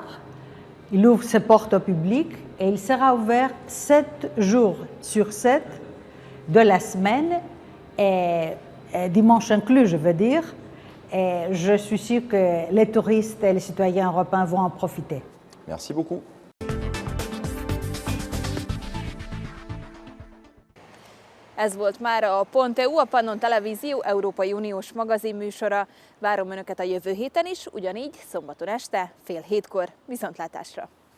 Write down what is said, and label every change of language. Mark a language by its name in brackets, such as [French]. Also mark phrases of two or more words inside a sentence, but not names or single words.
[French] Il ouvre ses portes au public et il sera ouvert 7 jours sur 7 de la semaine, et dimanche inclus, je veux dire. Et je suis sûre que les touristes et les citoyens européens vont en profiter. Merci beaucoup. [Hungarian] Ez volt már a .eu, a Pannon Televízió Európai Uniós magazinműsora. Várom Önöket a jövő héten is, ugyanígy szombaton este 6:30. Viszontlátásra!